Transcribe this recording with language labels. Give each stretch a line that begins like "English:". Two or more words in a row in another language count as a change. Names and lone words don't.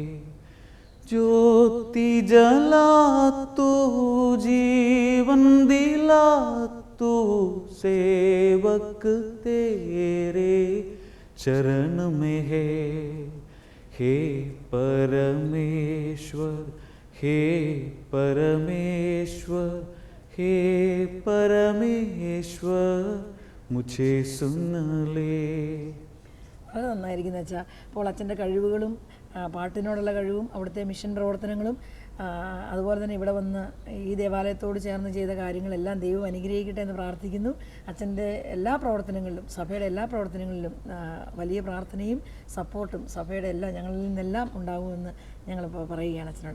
Hindi: ज्योति जला तू, जीवन दिला तू, सेवक तेरे चरण में है. हे परमेश्वर, हे परमेश्वर, हे परमेश्वर मुझे सुन ले.
Malayalam: വളരെ നന്നായിരിക്കുന്നു വെച്ചാൽ അപ്പോൾ അച്ഛൻ്റെ കഴിവുകളും പാട്ടിനോടുള്ള കഴിവും അവിടുത്തെ മിഷൻ പ്രവർത്തനങ്ങളും അതുപോലെ തന്നെ ഇവിടെ വന്ന് ഈ ദേവാലയത്തോട് ചേർന്ന് ചെയ്ത കാര്യങ്ങളെല്ലാം ദൈവം അനുഗ്രഹിക്കട്ടെ എന്ന് പ്രാർത്ഥിക്കുന്നു. അച്ഛൻ്റെ എല്ലാ പ്രവർത്തനങ്ങളിലും, സഭയുടെ എല്ലാ പ്രവർത്തനങ്ങളിലും വലിയ പ്രാർത്ഥനയും സപ്പോർട്ടും സഭയുടെ എല്ലാം ഞങ്ങളിൽ നിന്നെല്ലാം ഉണ്ടാകുമെന്ന് ഞങ്ങളിപ്പോൾ പറയുകയാണ് അച്ഛനോട്.